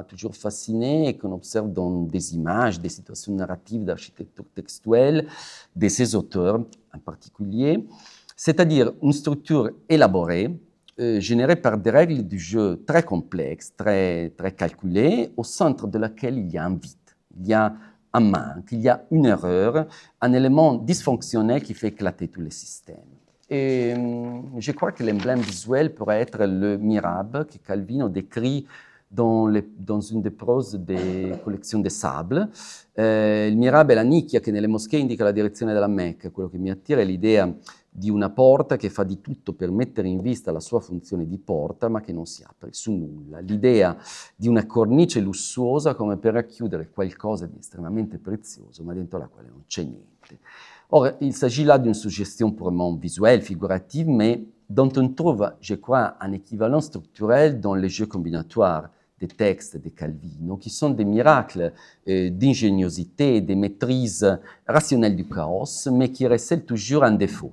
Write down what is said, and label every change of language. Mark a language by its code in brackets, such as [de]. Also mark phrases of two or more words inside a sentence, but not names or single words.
[fr] toujours fasciné et qu'on observe dans des images, des situations narratives d'architecture textuelle de ces auteurs en particulier, c'est-à-dire une structure élaborée, générée par des règles du jeu très complexes, très calculées, au centre de laquelle il y a un vide, il y a un manque, il y a une erreur, un élément dysfonctionnel qui fait éclater tous les systèmes. Et je crois que l'emblème visuel pourrait être le mirabe que Calvino décrit dans une des proses des collections de sable. [it] Il mirabe è la nicchia che nelle moschee indica la direzione della Mecca. Quello che mi attira è l'idea di una porta che fa di tutto per mettere in vista la sua funzione di porta, ma che non si apre su nulla. L'idea di una cornice lussuosa come per racchiudere qualcosa di estremamente prezioso, ma dentro la quale non c'è niente. [fr] Or, il s'agit là d'une suggestion purement visuelle, figurative, mais dont on trouve, je crois, un équivalent structurel dans les jeux combinatoires des textes de Calvino, qui sont des miracles d'ingéniosité, de maîtrise rationnelle du chaos, mais qui recèlent toujours un défaut.